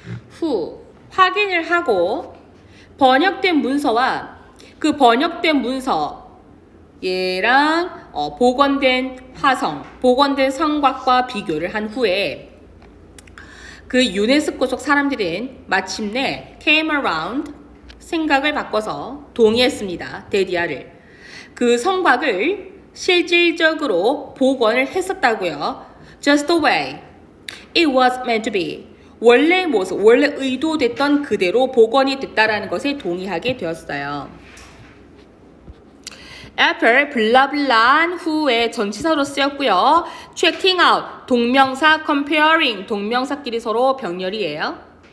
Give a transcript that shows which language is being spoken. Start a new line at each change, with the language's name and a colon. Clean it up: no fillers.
Korean: 후 확인을 하고 번역된 문서와 그 번역된 문서 얘랑 복원된 화성, 복원된 성곽과 비교를 한 후에 그 유네스코 속 사람들은 마침내
English: came around
Korean: 생각을 바꿔서 동의했습니다. 데디아를. 그 성곽을 실질적으로 복원을 했었다고요.
English: Just the way it was meant to be.
Korean: 원래 모습, 원래 의도됐던 그대로 복원이 됐다라는 것에 동의하게 되었어요. After 블라블라한 후에 전치사로 쓰였고요. Checking out 동명사, comparing 동명사끼리 서로 병렬이에요.